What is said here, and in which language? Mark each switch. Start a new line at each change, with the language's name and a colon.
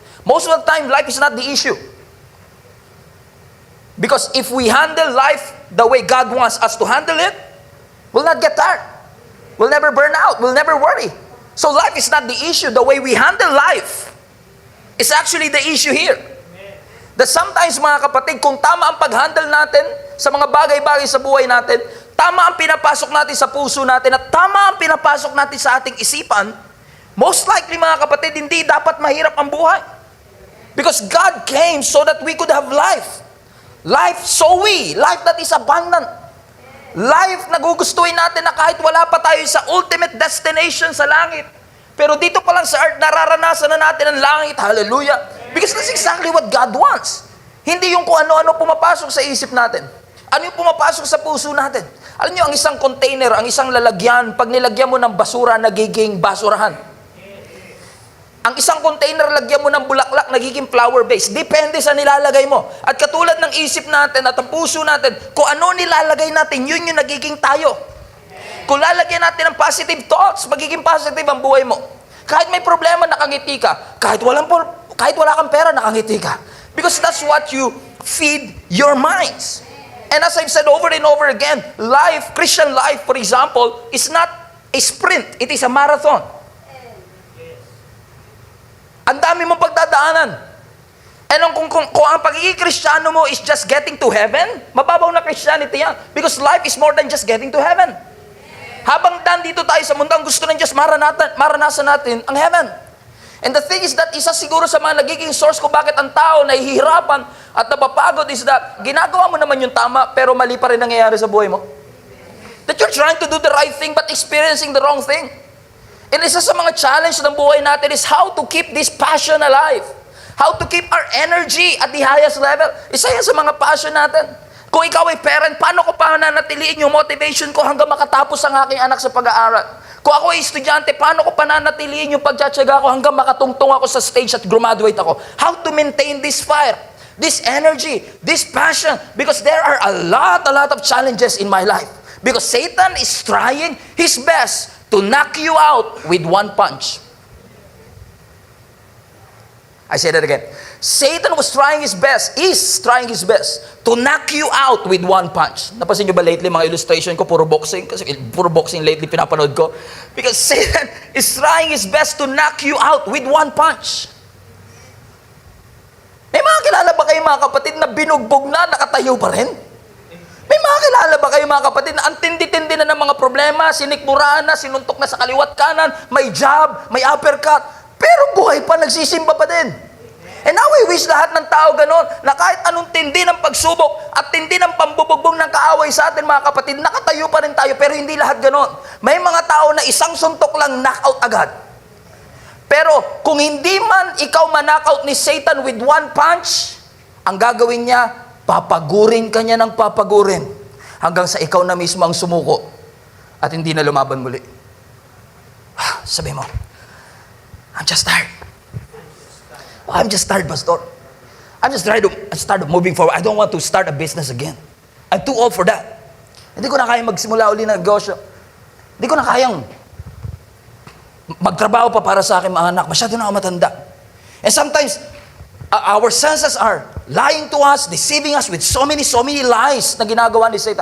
English: Most of the time, life is not the issue. Because if we handle life the way God wants us to handle it, we'll not get tired. We'll never burn out. We'll never worry. So life is not the issue. The way we handle life is actually the issue here.
Filipino: That sometimes, mga kapatid, kung tama ang pag-handle natin sa mga bagay-bagay sa buhay natin, tama ang pinapasok natin sa puso natin, at tama ang pinapasok natin sa ating isipan,
English: most likely,
Filipino: mga kapatid, hindi dapat mahirap ang buhay.
English: Because God came so that we could have life. Life life that is abundant.
Filipino: Life na gugustuhin natin na kahit wala pa tayo sa
English: ultimate destination
Filipino: sa langit. Pero dito pa lang sa earth, nararanasan na natin ang langit. Hallelujah.
English: Because that's exactly what God wants.
Filipino: Hindi yung kung ano-ano pumapasok sa isip natin. Ano yung pumapasok sa puso natin. Alam niyo, ang isang container, ang isang lalagyan, pag nilagyan mo ng basura, nagiging basurahan. Ang isang container, lagyan mo ng bulaklak, nagiging flower base. Depende sa nilalagay mo. At katulad ng isip natin at ang puso natin, kung ano nilalagay natin, yun yung nagiging tayo. Kung lalagyan natin ng
English: positive thoughts,
Filipino: magiging positive ang buhay mo. Kahit may problema, nakangiti ka. Kahit wala kang pera, nakangiti ka.
English: Because that's what you feed your minds. And as I've said over and over again, life, Christian life, for example, is not a sprint. It is a marathon.
Filipino: Ang dami mong pagdadaanan. And kung ang pagiging Kristiyano mo
English: is just getting to heaven,
Filipino: mababaw na Christianity yan.
English: Because life is more than just getting to heaven.
Filipino: Habang dito tayo sa mundo, ang gusto ng Diyos, maranasan natin ang heaven.
English: And the thing is that
Filipino: isa siguro sa mga nagiging source kung bakit ang tao nahihirapan at napapagod
English: is that
Filipino: ginagawa mo naman yung tama pero mali pa rin nangyayari sa buhay mo.
English: That you're trying to do the right thing but experiencing the wrong thing. And
Filipino: isa sa mga challenge ng buhay natin
English: is how to keep this passion alive. How to keep our energy at the highest level.
Filipino: Isa yan sa mga passion natin. Kung ikaw ay parent, paano ko pa nanatiliin yung motivation ko hanggang makatapos ang aking anak sa pag-aaral? Kung ako ay estudyante, paano ko pananatiliin yung pagtsatsaga ko hanggang makatungtong ako sa stage at graduate ako?
English: How to maintain this fire, this energy, this passion? Because there are a lot of challenges in my life. Because Satan is trying his best to knock you out with one punch. I say that again. Satan is trying his best to knock you out with one punch.
Filipino: Napansin nyo ba lately mga illustration ko, puro boxing? Kasi puro boxing lately pinapanood ko.
English: Because Satan is trying his best to knock you out with one punch.
Filipino: May mga kilala ba kayo mga kapatid na binugbog na, nakatayo pa rin? May mga kilala ba kayo mga kapatid na ang tindi-tindi na ng mga problema, sinikmuraan na, sinuntok na sa kaliwat kanan, may jab, may uppercut, pero buhay pa, nagsisimba pa din.
English: And now we wish
Filipino: lahat ng tao ganon, na kahit anong tindi ng pagsubok at tindi ng pambubugbog ng kaaway sa atin mga kapatid, nakatayo pa rin tayo, pero hindi lahat ganon. May mga tao na isang suntok lang knockout agad. Pero kung hindi man ikaw manakaut ni Satan
English: with one punch,
Filipino: ang gagawin niya, papagurin ka niya ng papagurin hanggang sa ikaw na mismo ang sumuko at hindi na lumaban muli. Sabi mo,
English: I'm just tired. I'm just tired, Pastor. I'm just trying to start moving forward. I don't want to start a business again. I'm too old for that.
Filipino: Hindi ko na kayang magsimula uli ng negosyo. Hindi ko na kayang magtrabaho pa para sa aking mga anak. Masyado na ako matanda.
English: And sometimes, our senses are lying to us, deceiving us with so many lies
Filipino: na ginagawa ni Satan.